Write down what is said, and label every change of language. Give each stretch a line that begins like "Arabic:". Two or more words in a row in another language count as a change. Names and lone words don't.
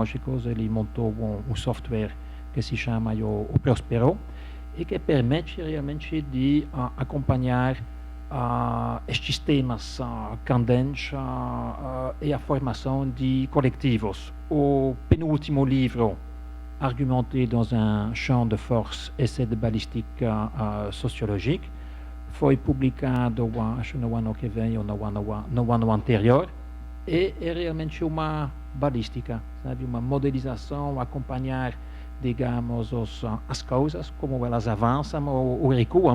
Portuguese: Ele montou um software que se chama o Prospero, e que permite realmente de acompanhar estes temas candentes e a formação de coletivos. O penúltimo livro, Argumenter dans un champ de force, essai de balística sociológica, foi publicado, acho, no ano que vem ou no ano anterior, e é realmente uma balística, sabe, uma modelização, acompanhar, digamos, as coisas, como elas avançam ou recuam.